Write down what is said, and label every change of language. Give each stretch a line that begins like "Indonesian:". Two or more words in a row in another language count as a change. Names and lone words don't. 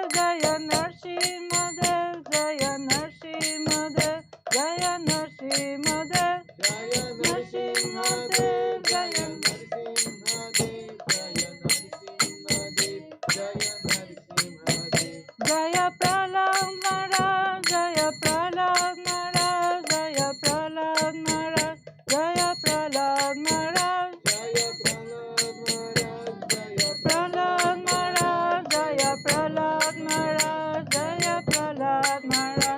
Sanskrit: Jaya Narsimhadev. Jaya Narsimhadev. Jaya Narsimhadev. Jaya Narsimhadev. Jaya Jaya Prahlad Maharaj. Jaya Prahlad Maharaj. Jaya Prahlad Maharaj. Jaya Prahlad Maharaj. Prahlad Maharaj. Jaya Prahlad Maharaj. Jaya Prahlad Maharaj.